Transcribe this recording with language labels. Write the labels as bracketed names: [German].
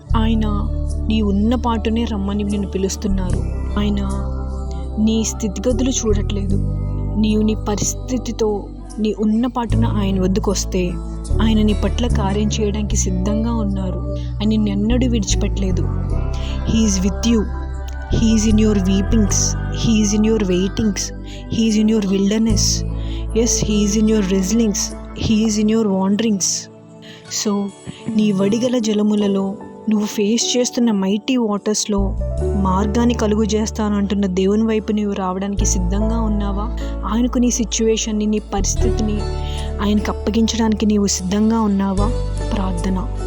[Telugu] ఆయన నీ ఉన్న పాటునే రమ్మని నిన్ను పిలుస్తున్నారు. ఆయన నీ స్థితిగతులు చూడట్లేదు. నీవు నీ పరిస్థితితో నీ ఉన్న పాటున ఆయన వద్దకు వస్తే ఆయన నీ పట్ల కార్యం చేయడానికి సిద్ధంగా ఉన్నారు. ఆయన నిన్నెన్నడూ విడిచిపెట్టలేదు. [English] He is with you. He is in your weepings, He is in your waitings, He is in your wilderness. Yes, He is in your wrestlings, He is in your wanderings. [Telugu] So నీ వడిగల జలములలో, నువ్వు face చేస్తున్న mighty వాటర్స్లో మార్గాన్ని కలుగు చేస్తానంటున్న దేవుని వైపు నీవు రావడానికి సిద్ధంగా ఉన్నావా? ఆయనకు నీ సిచ్యువేషన్ని, నీ పరిస్థితిని ఆయనకు అప్పగించడానికి నీవు సిద్ధంగా ఉన్నావా? ప్రార్థన.